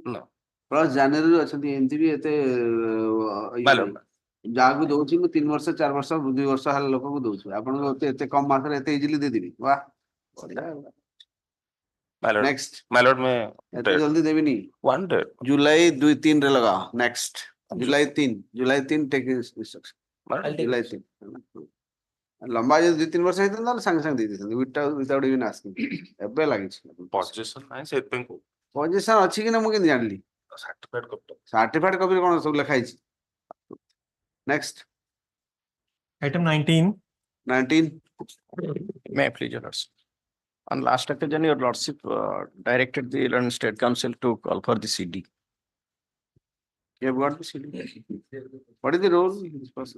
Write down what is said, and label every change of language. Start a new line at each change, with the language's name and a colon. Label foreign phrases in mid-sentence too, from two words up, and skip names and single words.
English: No.
Odia: ପ୍ଲସ୍ ଜାନୁଆରୀରୁ ଅଛନ୍ତି ଏମିତି ବି ଏତେ
English: Madam.
Odia: ଯାହାକୁ ଦଉଛି ମୁଁ 3 ବର୍ଷ 4 ବର୍ଷ 2 ବର୍ଷ ହେଲା ଲୋକଙ୍କୁ ଦଉଛି ଆପଣଙ୍କୁ ଏତେ କମ ମାସରେ ଏତେ ଇଜିଲି ଦେଇଦେବି ବାহ ବଢିଆ
English: मैलॉर्ड ନେକ୍ସଟ मैलॉर्ड में
Odia: ଏତେ ଜଲ୍ଦି ଦେବିନି
English: one day
Odia: ଜୁଲାଇ 2-3 ରେ ଲଗାଅ ନେକ୍ସଟ ଜୁଲାଇ 3
English: take instruction
Odia: ଜୁଲାଇ 3 ଲମ୍ବା ଯଦି 2-3 ବର୍ଷ ହେଇଥାନ୍ତା ତାହେଲେ ସାଙ୍ଗେ ସାଙ୍ଗେ ଦେଇଦେଇଥାନ୍ତି
English: without even asking
Odia: ଏବେ ଲାଗିଛି ପଜେସନ ନାହିଁ ସେଥିପାଇଁ କହୁ ପଜିସନ ଅଛି କି ନା ମୁଁ କେମିତି ଜାଣିଲି
English: certified copy certified copy-re
Odia: କଣ ସବୁ ଲେଖା ହେଇଛି ନେକ୍ସଟ
English: Item 19. 19 May I please, Your Lordship? On last occasion, Your Lordship directed the London State Council to call for the CD. you have got the CD what is the role of this person